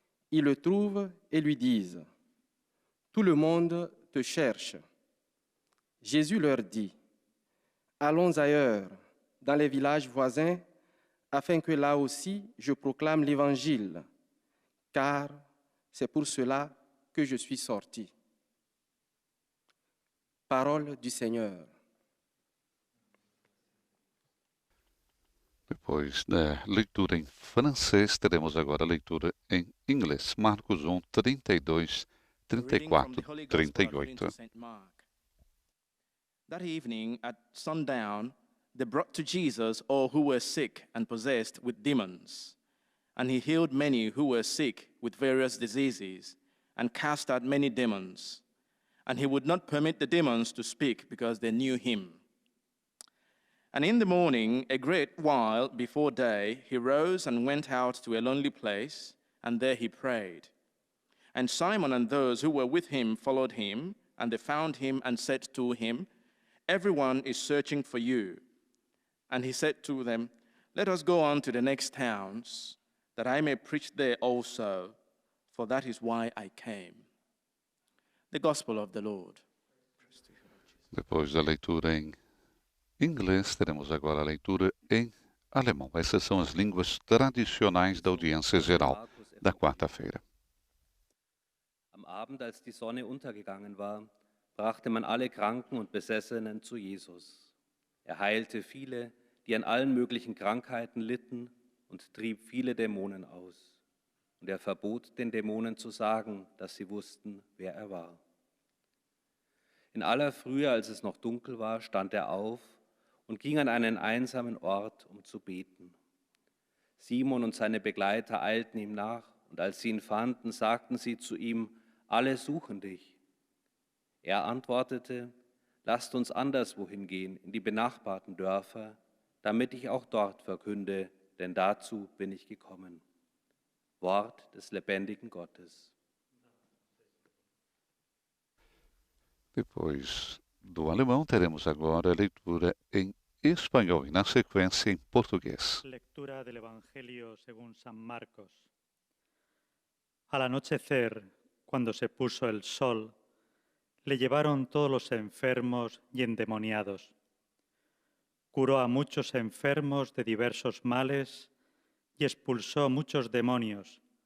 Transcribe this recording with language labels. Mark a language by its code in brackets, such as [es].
[fr] Ils le trouvent et lui disent « Tout le monde te cherche. » Jésus leur dit « Allons ailleurs, dans les villages voisins, afin que là aussi je proclame l'Évangile, car c'est pour cela que je suis sorti. » Parole du Seigneur. [pt] Depois da leitura em francês, teremos agora a leitura em inglês. Marcos 1, 32, 34, 38. [en] That evening at sundown, they brought to Jesus all who were sick and possessed with demons. And he healed many who were sick with various diseases and cast out many demons. And he would not permit the demons to speak because they knew him. And in the morning, a great while before day, he rose and went out to a lonely place, and there he prayed. And Simon and those who were with him followed him, and they found him and said to him, "Everyone is searching for you." And he said to them, "Let us go on to the next towns, that I may preach there also, for that is why I came." The Gospel of the Lord. [pt] Depois da leitura em inglês, teremos agora a leitura em alemão. Essas são as línguas tradicionais da audiência geral da quarta-feira. [de] Am Abend, als die Sonne untergegangen war, brachte man alle Kranken und Besessenen zu Jesus. Er heilte viele, die an allen möglichen Krankheiten litten, und trieb viele Dämonen aus. Und er verbot den Dämonen zu sagen, dass sie wussten, wer er war. In aller Frühe, als es noch dunkel war, stand er auf und ging an einen einsamen Ort, um zu beten. Simon und seine Begleiter eilten ihm nach, und als sie ihn fanden, sagten sie zu ihm: "Alle suchen dich." Er antwortete: "Lasst uns anderswohin gehen, in die benachbarten Dörfer, damit ich auch dort verkünde, denn dazu bin ich gekommen." Wort des lebendigen Gottes. [pt] Depois do alemão, teremos agora a leitura em espanhol e, na sequência, em português. [es] Lectura del Evangelio según San Marcos. Al anochecer, cuando se puso el sol, le llevaron todos los enfermos y endemoniados. Curó a muchos enfermos de diversos males y expulsó muchos demonios.